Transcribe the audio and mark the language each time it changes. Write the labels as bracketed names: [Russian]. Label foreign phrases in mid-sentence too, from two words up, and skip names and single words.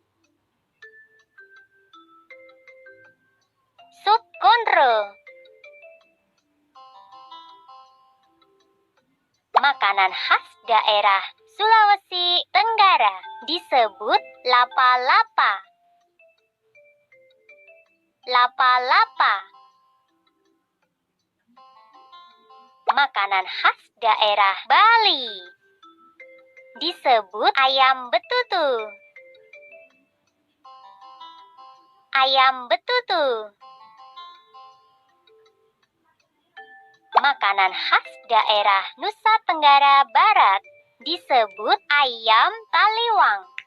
[Indonesian] Sup konro. Makanan khas daerah Sulawesi Tenggara disebut lapa-lapa. Lapa-lapa. Makanan khas daerah Bali disebut ayam betutu. Ayam betutu. Makanan khas daerah Nusa Tenggara Barat disebut ayam taliwang.